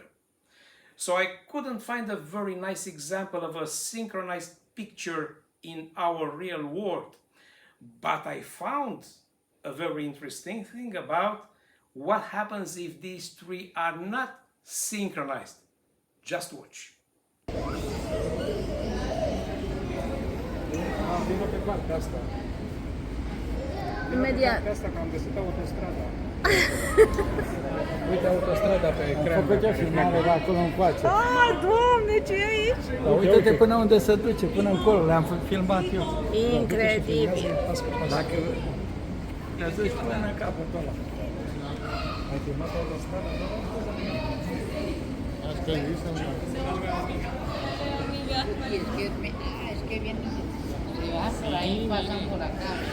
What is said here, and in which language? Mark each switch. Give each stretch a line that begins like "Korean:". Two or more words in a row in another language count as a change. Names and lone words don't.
English: So I couldn't find a very nice example of a synchronized picture in our real world, but I found a very interesting thing about what happens if these three are not synchronized. Just watch.
Romanian: Vino pe partea asta. Imediat. Pe asta că am găsit autostrada. Uite autostrada pe ecran. Am făcut o filmare de acolo încoace. Ah, Doamne, ce e aici? Da, uite-te până unde se duce, până încolo, le-am filmat eu. Incredibil. Dacă te duci până în capătul ăla. Ai filmat autostrada? Asta e vista mea.
Spanish: Es que viene, si vas por ahí, pasan por acá.